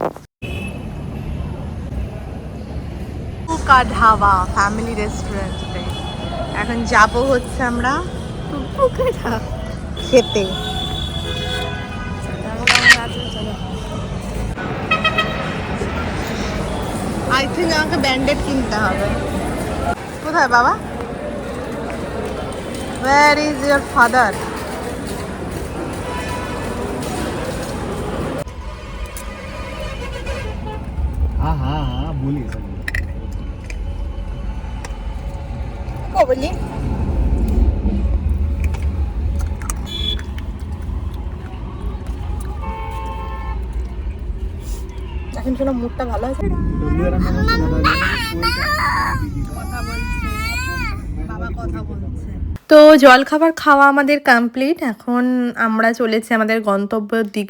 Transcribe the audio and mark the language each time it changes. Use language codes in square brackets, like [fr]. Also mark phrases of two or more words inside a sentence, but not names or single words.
[bn] ধাবা ফ্যামিলি রেস্টুরেন্টে এখন যাব হচ্ছে আমরা খেতে। [en] I think [bn] আমাকে ব্যান্ডেড কিনতে হবে। কোথায় বাবা? [en] Where is your father? [hi] हाँ हाँ हाँ बोलिए सब को बोली [bn] এখন শোনো মুডটা ভালো আছে। তো জলখাবার খাওয়া আমাদের কমপ্লিট, এখন আমরা চলেছি আমাদের গন্তব্যের দিকে।